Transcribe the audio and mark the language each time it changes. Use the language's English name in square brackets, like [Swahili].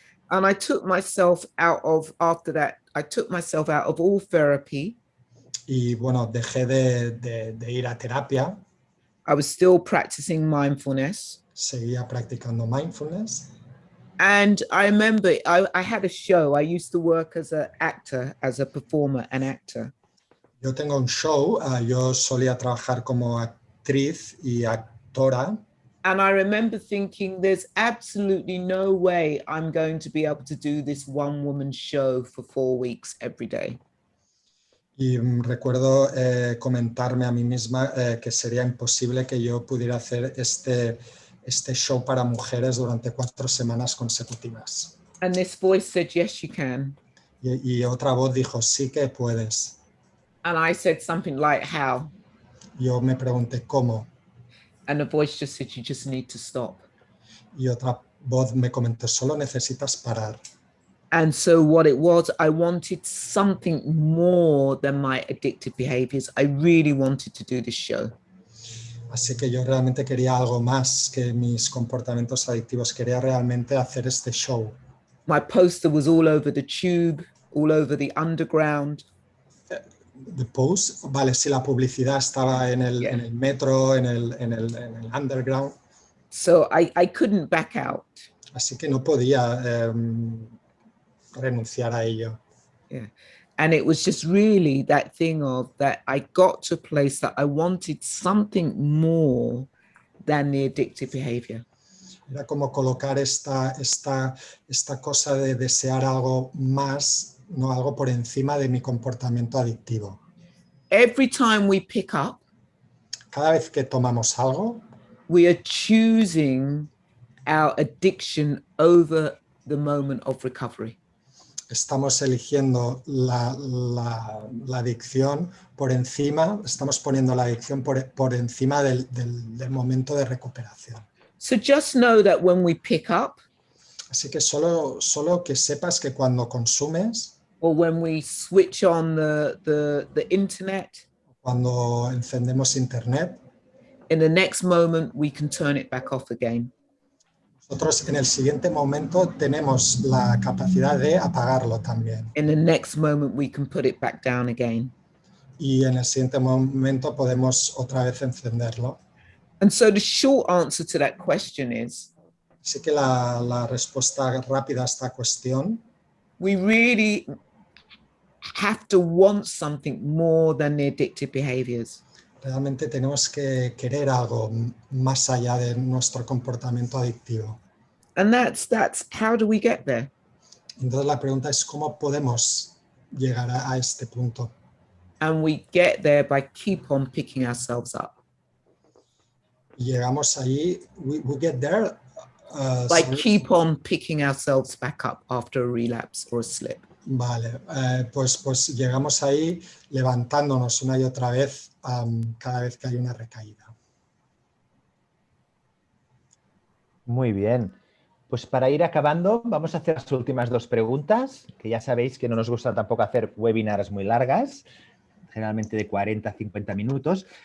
[English] And I took myself out of all therapy. [Spanish] Y bueno, dejé de ir a terapia. [English] I was still practicing mindfulness. [Spanish] Seguía practicando mindfulness. [English] And I remember I had a show. I used to work as an actor, as a performer and actor. [Spanish] Yo tengo un show, yo solía trabajar como actriz y actora. [English] And I remember thinking, there's absolutely no way I'm going to be able to do this one woman show for 4 weeks every day. [Spanish] Y recuerdo comentarme a mí misma que sería imposible que yo pudiera hacer este show para mujeres durante 4 semanas consecutivas. [English] And this voice said, yes, you can. [Spanish] Y otra voz dijo, sí que puedes. [English] And I said something like, how? [Spanish] Yo me pregunté cómo. [English] And the voice just said, you just need to stop. [Spanish] Y otra voz me comentó, solo necesitas parar. [English] And so what it was, I wanted something more than my addictive behaviors. I really wanted to do this show. [Spanish] Así que yo realmente quería algo más que mis comportamientos adictivos. Quería realmente hacer este show. [English] My poster was all over the tube, all over the underground. The post, [Spanish] vale, sí, la publicidad estaba en el, [English] Yeah. [Spanish] en el metro, en el underground. [English] So I couldn't back out. [Spanish] Así que no podía renunciar a ello. [English] Yeah. And it was just really that thing of that I got to a place that I wanted something more than the addictive behavior. [Spanish] Era como colocar esta cosa de desear algo más, no algo por encima de mi comportamiento adictivo. [English] Every time we pick up, [Spanish] Cada vez que tomamos algo, [English] we are choosing our addiction over the moment of recovery. [Spanish] estamos eligiendo la adicción por encima, estamos poniendo la adicción por encima del momento de recuperación. [English] So just know that when we pick up, [Spanish] Así que solo que sepas que cuando consumes, [English] or when we switch on the internet, [Spanish] cuando encendemos internet, [English] in the next moment we can turn it back off again. [Spanish] nosotros en el siguiente momento tenemos la capacidad de apagarlo también. [English] In the next moment we can put it back down again. [Spanish] Y en el siguiente momento podemos otra vez encenderlo. [English] And so the short answer to that question is, [Spanish] Así que la respuesta rápida a esta cuestión, [English] we really have to want something more than the addictive behaviors. [Spanish] realmente tenemos que querer algo más allá de nuestro comportamiento adictivo. [English] And that's how do we get there? [Spanish] Entonces la pregunta es cómo podemos llegar a este punto. [English] And we get there by keep on picking ourselves up. [Spanish] Y llegamos allí, [English] we get there By sorry. keep on picking ourselves back up after a relapse or a slip. [Spanish] Vale, pues llegamos ahí levantándonos una y otra vez cada vez que hay una recaída. Muy bien. Pues para ir acabando, vamos a hacer las últimas 2 preguntas, que ya sabéis que no nos gusta tampoco hacer webinars muy largas, generalmente de 40 a 50 minutos.